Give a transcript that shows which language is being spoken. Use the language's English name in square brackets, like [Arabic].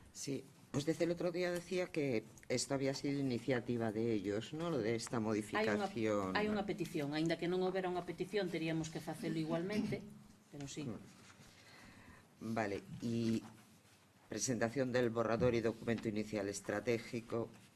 [Spanish] Sí, pues desde el otro día decía que esto había sido iniciativa de ellos, ¿no? Lo de esta modificación. [Galician] Hai unha petición, aínda que non houbera unha petición, teríamos que facelo igualmente, pero sí. [Spanish] Vale, y presentación del borrador y documento inicial estratégico.